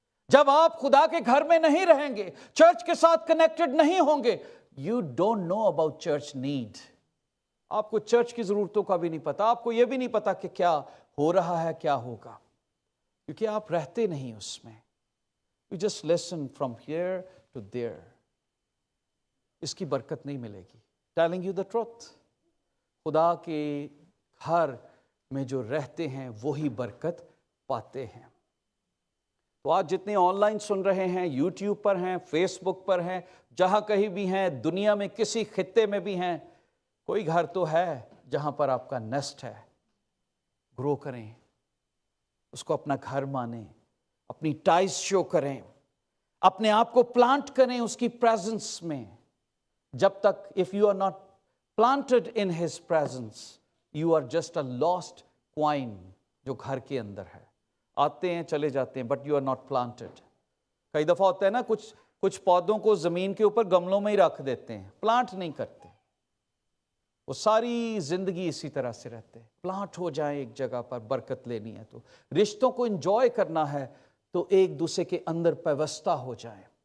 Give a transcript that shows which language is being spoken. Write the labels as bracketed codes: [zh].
[ur] جب آپ خدا کے گھر میں نہیں رہیں گے, چرچ کے ساتھ کنیکٹڈ نہیں ہوں گے, [en] You don't know about church need. [ur] آپ کو چرچ کی ضرورتوں کا بھی نہیں پتا, آپ کو یہ بھی نہیں پتا کہ کیا ہو رہا ہے, کیا ہوگا, کیونکہ آپ رہتے نہیں اس میں. [en] You just listen from here to there. [ur] اس کی برکت نہیں ملے گی. [en] Telling you the truth. [ur] خدا کے گھر میں جو رہتے ہیں وہی برکت پاتے ہیں. تو آج جتنے آن لائن سن رہے ہیں, یوٹیوب پر ہیں, فیس بک پر ہیں, جہاں کہیں بھی ہیں, دنیا میں کسی خطے میں بھی ہیں, کوئی گھر تو ہے جہاں پر آپ کا نیسٹ ہے. گرو کریں, اس کو اپنا گھر مانیں, اپنی ٹائز شو کریں, اپنے آپ کو پلانٹ کریں اس کی پریزنس میں. جب تک [en] if you are not planted in his presence, you are just a lost coin [ur] جو گھر کے اندر ہے. آتے ہیں چلے جاتے ہیں [en] but you are not planted. [ur] کئی دفعہ ہوتا ہے نا, کچھ پودوں کو زمین کے اوپر گملوں میں ہی رکھ دیتے ہیں, پلانٹ نہیں کرتے, وہ ساری زندگی اسی طرح سے رہتے ہیں. پلانٹ ہو جائیں ایک جگہ پر, برکت لینی ہے تو, رشتوں کو انجوائے کرنا ہے تو ایک دوسرے کے اندر پیوستہ ہو جائیں.